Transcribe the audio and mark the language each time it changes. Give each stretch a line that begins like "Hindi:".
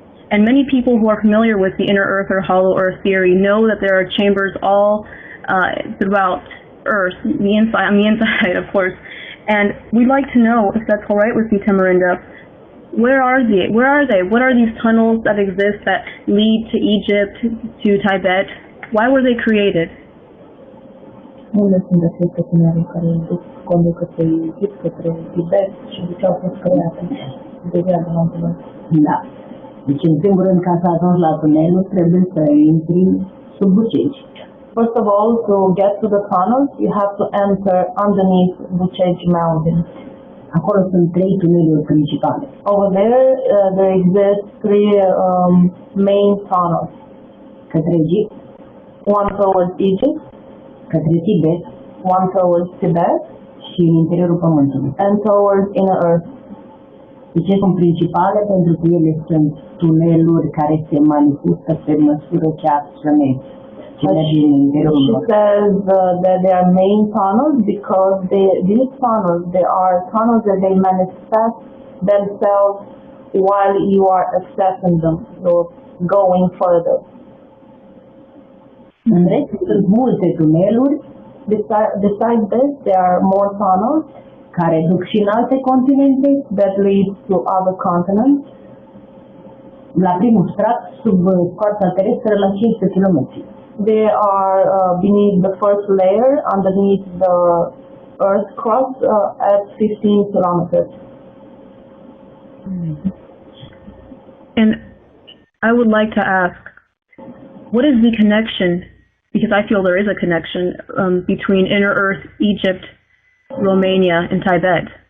English: And many people who are familiar with the inner earth or hollow earth theory know that there are chambers all throughout Earth, on the inside, of course. And we'd like to know, if that's all right with you, Tamarinda, where are they? What are these tunnels that exist that lead to Egypt, to Tibet? Why were they created?
Romanian: Unde sunt aceste tuneluri care conduc către Egipt, către Tibet și de ce au fost create? De viața la Da. Deci, în primul rând, ca să ajungi la tunelul, trebuie să intri sub Bucegi.
English: First of all, to get to the tunnels, you have to enter underneath Bucegi Mountain.
Romanian: Acolo sunt 3 tuneluri principale.
English: Over there exist 3 main tunnels.
Romanian: Către Egipt,
English: one towards Egypt,
Romanian: către Tibet,
English: one towards Tibet,
Romanian: și în interiorul Pământului.
English: and towards inner earth.
Romanian: De ce sunt principale? Pentru că ele sunt tuneluri care se manifestă pe măsură ce abționezi.
English: She says that they are main tunnels because these tunnels, they are tunnels that they manifest themselves while you are accessing them, so going further.
Romanian: În rest, sunt multe tuneluri.
English: Besides this, there are more tunnels
Romanian: care duc și în alte continente,
English: that lead to other continents.
Romanian: La primul strat, sub scoarța terestră, la 500 km.
English: They are beneath the first layer, underneath the earth crust, at 15 kilometers. And I would like to ask, what is the connection, because I feel there is a connection between inner earth, Egypt, Romania, and Tibet?